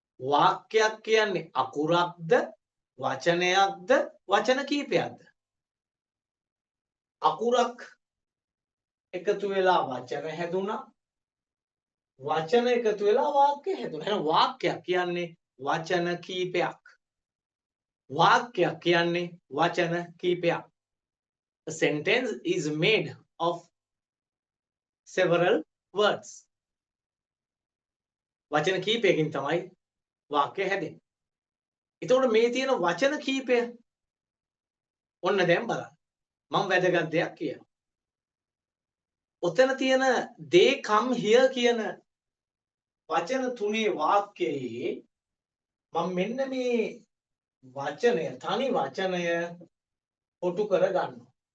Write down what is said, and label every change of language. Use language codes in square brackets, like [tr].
[si] වාක්‍යයක් කියන්නේ අකුරක්ද වචනයක්ද වචන කීපයක්ද? අකුරක් එකතු වෙලා වචන හැදුනා. වචන එකතු වෙලා වාක්‍ය හැදුනා. එහෙනම් වාක්‍යයක් කියන්නේ වචන කීපයක්. වාක්‍යයක් කියන්නේ වචන කීපයක්. [en] A sentence is made of several words. [si] වචන කීපයකින් තමයි වාක්‍ය හැදෙන්නේ. එතකොට මේ තියෙන වචන කීපය ඔන්න දැන් බලන්න. මම වැදගත් දෙයක් කියනවා. ඔතන තියෙන [en] they come here [si] කියන වචන තුනේ වාක්‍යයේ මම මෙන්න මේ වචනය තනි වචනය කොටු කර ගන්නවා.